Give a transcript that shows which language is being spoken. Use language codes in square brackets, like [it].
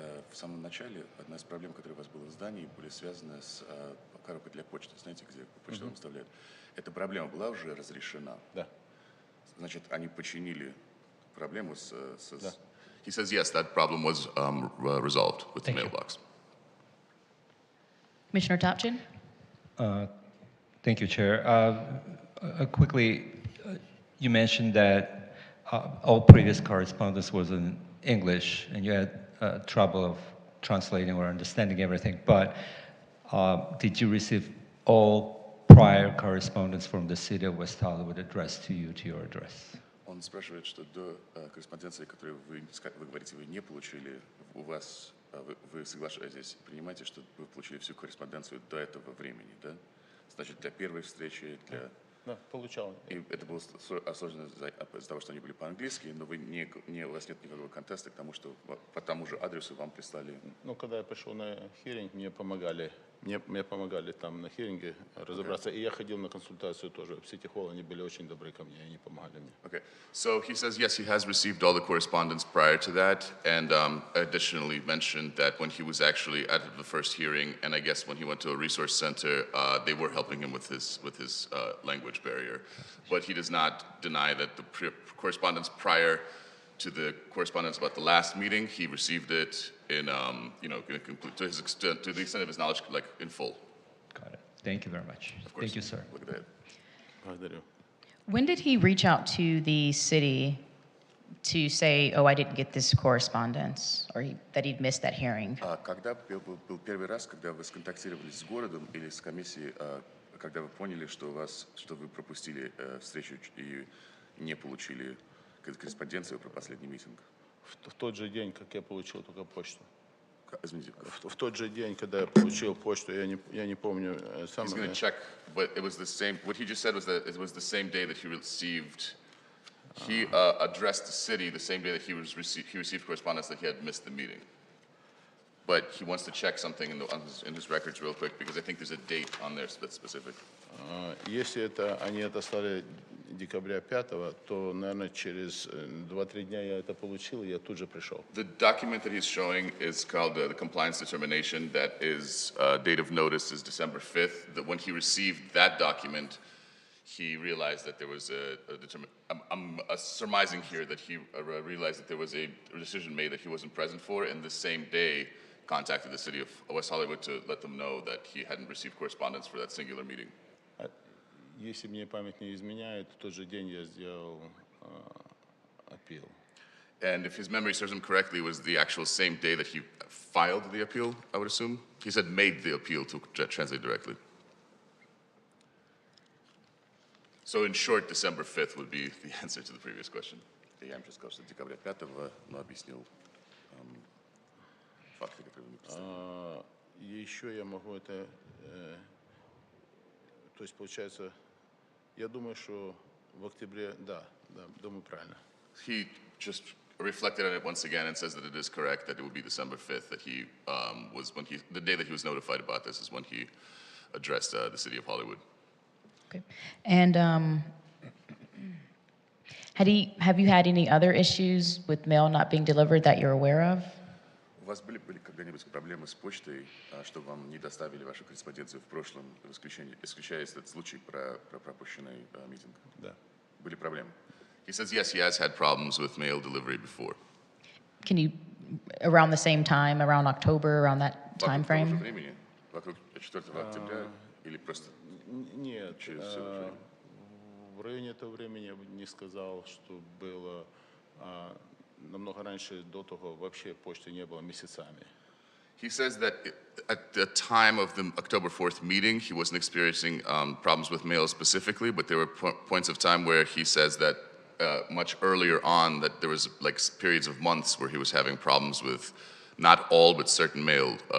[ru] В самом начале одна из проблем, которые у вас было в здании, были связаны с коробкой для почты. Знаете, где почту вам вставляют? Эта проблема была уже разрешена? Да. Значит, они починили проблему с... Да. [en] He says, yes, that problem was resolved with the mailbox. Commissioner Topchin? Thank you, Chair. Quickly, you mentioned that all previous correspondence was in English, and you had trouble of translating or understanding everything. But did you receive all prior correspondence from the city of West Hollywood addressed to you, to your address? [ru] Он спрашивает, что до корреспонденции, которую вы говорите, вы не получили, у вас, вы соглашаетесь, принимаете, что вы получили всю корреспонденцию до этого времени, да? Значит, для первой встречи, для... Да, получал. И это было сложно из-за того, что они были по-английски, но вы у вас нет никакого контеста к тому, что по тому же адресу вам прислали. Ну, когда я пришел на hearing, мне помогали мне помогали там на хиринге разобраться. И я ходил на консультацию тоже. В City Hall они были очень добры ко мне, они помогали мне. [en] Okay. So he says, yes, he has received all the correspondence prior to that, and additionally mentioned that when he was actually at the first hearing, and I guess when he went to a resource center, they were helping him with his language barrier. But he does not deny that the correspondence prior to the correspondence about the last meeting, he received it in, in a complete, to the extent of his knowledge, like in full. Got it. Thank you very much. Of course. Thank you, sir. Look at that. [ru] Благодарю. [en] When did he reach out to the city to say, oh, I didn't get this correspondence, or that he'd missed that hearing? [ru] Когда был первый раз, когда вы сконтактировались с городом или с комиссией, когда вы поняли, что вы пропустили встречу и не получили корреспонденцию про последний митинг? В тот же день, как я получил только почту. Извините. В тот же день, когда я получил почту, я не помню. [en] He's going to check, but it was the same. What he just said was that it was the same day that he received. He addressed the city the same day that he received correspondence that he had missed the meeting. But he wants to check something in his records real quick because I think there's a date on there that's specific. [ru] Если они отослали декабря 5-го, то, наверное, через 2-3 дня я это получил, и я тут же пришел. [en] The document that he's showing is called the compliance determination. That is date of notice is December 5th. That when he received that document, he realized that there was I'm surmising here that he realized that there was a decision made that he wasn't present for, and the same day contacted the city of West Hollywood to let them know that he hadn't received correspondence for that singular meeting. [ru] Если мне память не изменяет, в тот же день я сделал аппил. [en] And if his memory serves him correctly, it was the actual same day that he filed the appeal, I would assume. He said made the appeal to translate directly. So in short, December 5th would be the answer to the previous question. [ru] Я им сказал, что декабря 5-го, но объяснил факты, которые вы представили. Еще я могу это... То есть, получается, я думаю, что в октябре, да, думаю, правильно. [en] He just reflected on it once again and says that it is correct that it would be December 5th, that he the day that he was notified about this is when he addressed the city of Hollywood. Okay. And have you had any other issues with mail not being delivered that you're aware of? [ru] У вас были когда-нибудь проблемы с почтой, что вам не доставили вашу корреспонденцию в прошлом, исключая этот случай про пропущенный митинг? Да. Были проблемы? [en] He says yes, he has had problems with mail delivery before. Can you, around the same time, around October, around that time [ru] Вокруг того же [en] frame? [ru] времени? Вокруг 4 октября или просто Нет, через все это время? в районе этого времени я бы не сказал, что было намного раньше, до того вообще почты не было месяцами. [en] He says that at the time of the October 4th meeting, he wasn't experiencing problems with mail specifically, but there were points of time where he says that much earlier on that there was like periods of months where he was having problems with not all but certain mail.